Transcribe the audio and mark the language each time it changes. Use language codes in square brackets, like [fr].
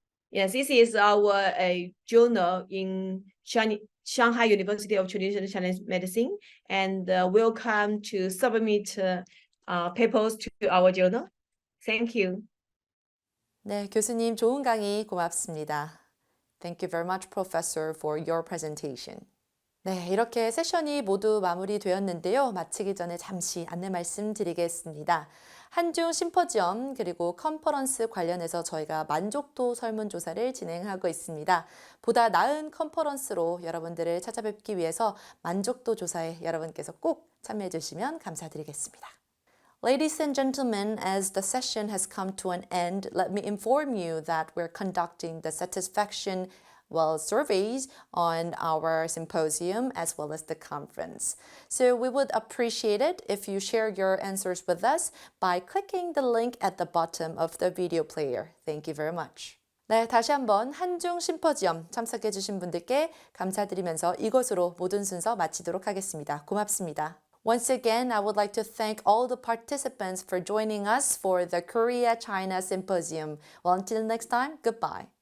[en] Yes, this is our journal in Shanghai University of Traditional Chinese Medicine, and welcome to submit papers to our journal. Thank you. [ko] 네, 교수님 좋은 강의 고맙습니다. [en] Thank you very much, Professor, for your presentation. [ko] 네, 이렇게 세션이 모두 마무리되었는데요. 마치기 전에 잠시 안내 말씀드리겠습니다. 한중 심포지엄 그리고 컨퍼런스 관련해서 저희가 만족도 설문조사를 진행하고 있습니다. 보다 나은 컨퍼런스로 여러분들을 찾아뵙기 위해서 만족도 조사에 여러분께서 꼭 참여해 주시면 감사드리겠습니다. [en] Ladies and gentlemen, as the session has come to an end, let me inform you that we're conducting the satisfaction surveys on our symposium as well as the conference. So we would appreciate it if you share your answers with us by clicking the link at the bottom of the video player. Thank you very much. [ko] 네, 다시 한번 한중 심포지엄 참석해 주신 분들께 감사드리면서 이것으로 모든 순서 마치도록 하겠습니다. 고맙습니다. [en] Once again, I would like to thank all the participants for joining us for the Korea-China Symposium. Well, until next time, goodbye.